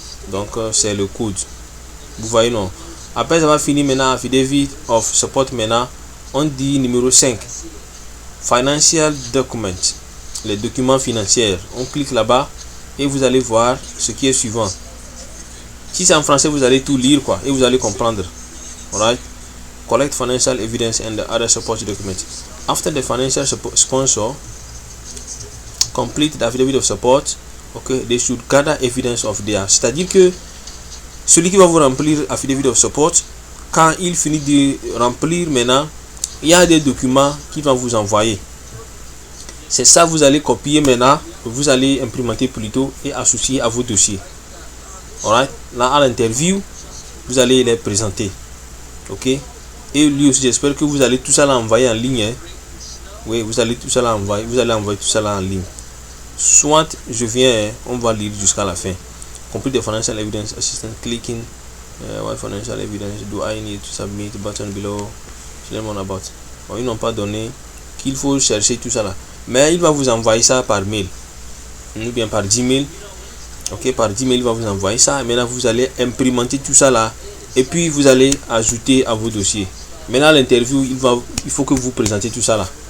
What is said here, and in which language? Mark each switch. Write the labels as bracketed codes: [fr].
[fr] Donc c'est le code. Vous voyez, non? Après avoir fini maintenant affidavit of support, maintenant on dit numéro 5, [en] financial document, [fr] les documents financiers. On clique là-bas et vous allez voir ce qui est suivant. Si c'est en français, vous allez tout lire quoi et vous allez comprendre. [en] Alright, collect financial evidence and the other support documents. After the financial sponsor complete the affidavit of support, okay, they should gather evidence of their. [fr] C'est-à-dire que celui qui va vous remplir affidavit of support, quand il finit de remplir maintenant, il y a des documents qu'il va vous envoyer. C'est ça, vous allez copier maintenant, vous allez implémenter plutôt et associer à vos dossiers. Alright, là à l'interview, vous allez les présenter. Ok, et lui aussi, j'espère que vous allez tout ça l'envoyer en ligne. Hein? Oui, vous allez tout ça l'envoyer, vous allez envoyer tout ça là en ligne. Soit je viens, on va lire jusqu'à la fin. [en] Complete the financial evidence assistant clicking. What financial evidence do I need to submit? Button below. [fr] Je sais pas [en] about. [fr] Bon, ils n'ont pas donné qu'il faut chercher tout ça là. Mais il va vous envoyer ça par mail. Ou bien par Gmail. Ok, par Gmail, il va vous envoyer ça. Maintenant, vous allez implémenter tout ça là. Et puis, vous allez ajouter à vos dossiers. Maintenant, l'interview, il faut que vous présentez tout ça là.